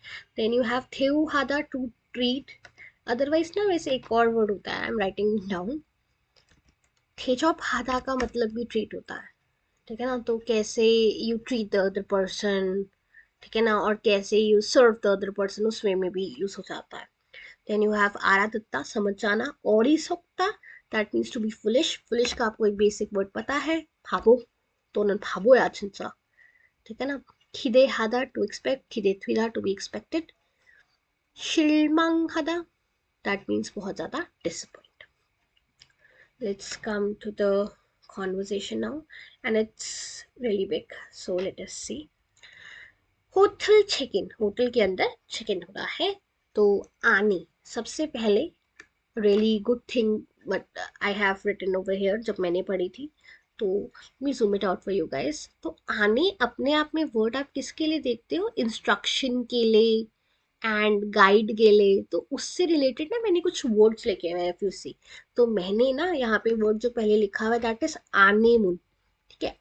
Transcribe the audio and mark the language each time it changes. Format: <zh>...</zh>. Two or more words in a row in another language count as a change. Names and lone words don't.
<en>then you have</en> <ko>대우 하다,</ko> <en>to treat.</en> <hi>अदरवाइज ना वैसे एक और वर्ड होता है,</hi> <en>I am writing down,</en> <ko>대접 하다</ko> <hi>का मतलब भी ट्रीट होता है, ठीक है ना। तो कैसे</hi> <en>you treat the other person,</en> <hi>ठीक है ना, और कैसे</hi> <en>you serve the other person,</en> <hi>उस वे में भी यूज हो जाता है।</hi> <en>then you have आरादत्ता,</en> <hi>समझ जाना, और</hi> <en>सोक्ता, that means to be foolish.</en> <hi>फुलिश का आपको एक</hi> <en>basic word</en> <hi>पता है, भाबो,</hi> <ko>또는 바보야 진짜,</ko> <hi>ठीक है ना।</hi> <en>기대하다, to expect, 기대되다, to be expected. 실망하다, that means</en> <hi>बहुत ज्यादा</hi> <en>डिसअपॉइंट। Let's come to the conversation now, and it's really big, so let us see. hotel check in, hotel</en> <hi>के अंदर</hi> <en>check in</en> <hi>हो रहा है, तो</hi> <en>आने</en> <hi>सबसे पहले</hi> <en>really good thing, but I have written over here,</en> <hi>जब मैंने पढ़ी थी तो</hi> <en>me zoom it out for you guys.</en> <hi>तो आने अपने आप में वर्ड आप किसके लिए देखते हो, इंस्ट्रक्शन के लिए एंड गाइड के लिए, तो उससे रिलेटेड ना मैंने कुछ वर्ड्स लेके आए हैं,</hi> <en>if you see.</en> <hi>तो मैंने ना यहाँ पे वर्ड जो पहले लिखा हुआ है</hi> <en>that is</en> <ko>안내문,</ko> <hi>ठीक है।</hi>